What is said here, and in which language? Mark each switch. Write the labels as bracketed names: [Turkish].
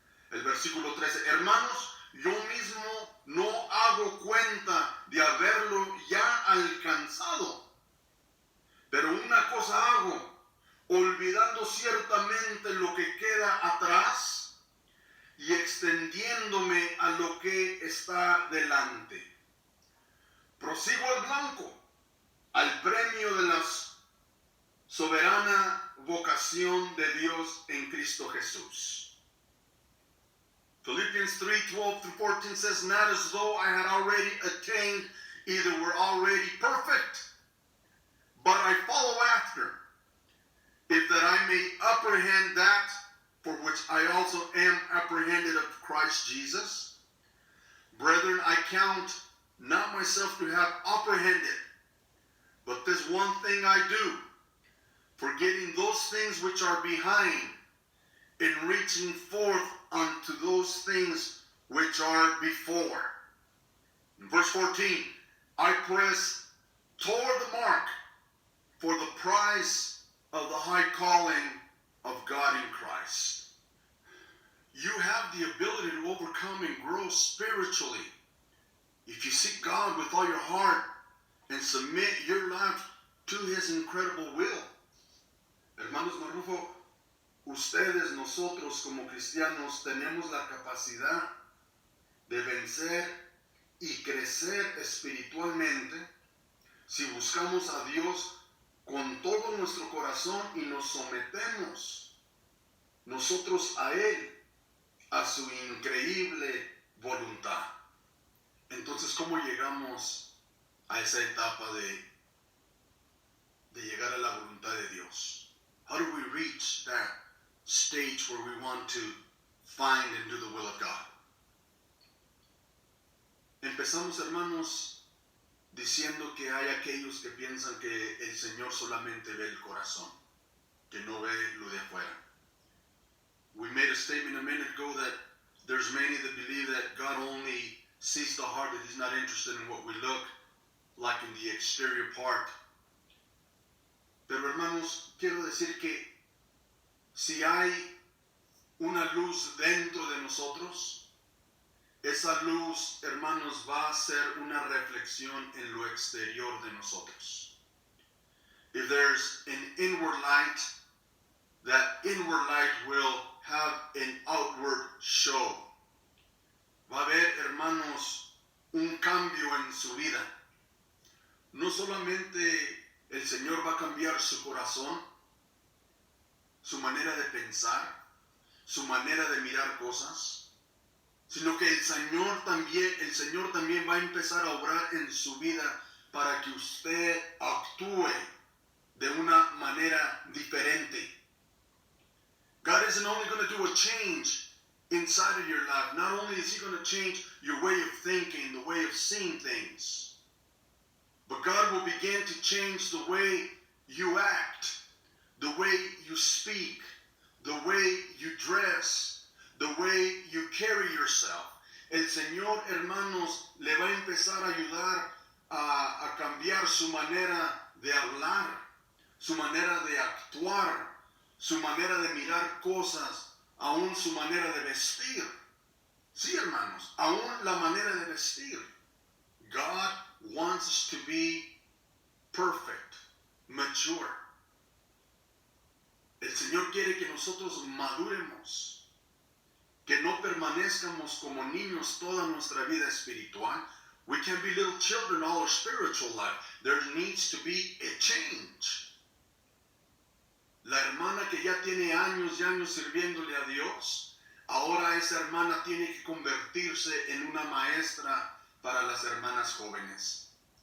[Spanish] El versículo 13, hermanos, yo mismo no hago cuenta de haberlo ya alcanzado, pero una cosa hago, olvidando ciertamente lo que queda atrás y extendiéndome a lo que está delante. Prosigo al blanco, al premio de la soberana vocación de Dios en Cristo Jesús. [English] Philippians 3, 12 through 14 says, not as though I had already attained, either were already perfect, but I follow after, if that I may apprehend that for which I also am apprehended of Christ Jesus. Brethren, I count not myself to have apprehended, but this one thing I do, forgetting those things which are behind, and reaching forth unto those things which are before. In verse 14, I press toward the mark for the prize of the high calling of God in Christ. You have the ability to overcome and grow spiritually if you seek God with all your heart and submit your life to His incredible will. [Spanish] Hermanos Marrufo, ustedes, nosotros como cristianos, tenemos la capacidad de vencer y crecer espiritualmente si buscamos a Dios con todo nuestro corazón y nos sometemos nosotros a Él, a su increíble voluntad. Entonces, ¿cómo llegamos a esa etapa de llegar a la voluntad de Dios? [English] How do we reach that stage where we want to find and do the will of God? [Spanish] Empezamos, hermanos, diciendo que hay aquellos que piensan que el Señor solamente ve el corazón, que no ve lo de afuera. [English] We made a statement a minute ago that there's many that believe that God only sees the heart, that He's not interested in what we look like in the exterior part. [Spanish] Pero hermanos, quiero decir que si hay una luz dentro de nosotros, esa luz, hermanos, va a ser una reflexión en lo exterior de nosotros. [English] If there's an inward light, that inward light will have an outward show. [Spanish] Va a haber, hermanos, un cambio en su vida. No solamente el Señor va a cambiar su corazón, su manera de pensar, su manera de mirar cosas, sino que el Señor también va a empezar a obrar en su vida para que usted actúe de una manera diferente. [English] God isn't only going to do a change inside of your life. Not only is He going to change your way of thinking, the way of seeing things, but God will begin to change the way you act, the way you speak, the way you dress, the way you carry yourself. [Spanish] El Señor, hermanos, le va a empezar a ayudar a cambiar su manera de hablar, su manera de actuar, su manera de mirar cosas, aún su manera de vestir. Sí, hermanos, aún la manera de vestir. [English] God wants us to be perfect, mature. [Spanish] El Señor quiere que nosotros maduremos, que no permanezcamos como niños toda nuestra vida espiritual. [English] We can be little children all our spiritual life. There needs to be a change. [Spanish] La hermana que ya tiene años y años sirviéndole a Dios, ahora esa hermana tiene que convertirse en una maestra para las hermanas jóvenes.